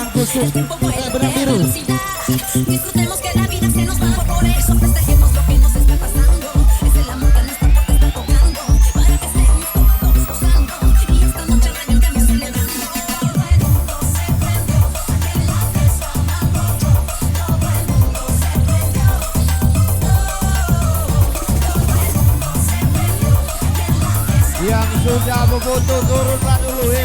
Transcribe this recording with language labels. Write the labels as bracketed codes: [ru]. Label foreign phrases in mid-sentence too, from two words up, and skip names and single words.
[id] untuk benang biru. [es] Disfrutemos que la vida se nos va, por eso festejemos lo que nos está pasando. Es el amor que nuestra puerta está tocando, para que estemos todos gozando. Y esta noche revientemos celebrando. Todo el mundo se prendió, que la fiesta arrolló. Todo el mundo se prendió. Todo el mundo se prendió, que la fiesta. [id] Yang sudah memfoto turunlah dulu ya.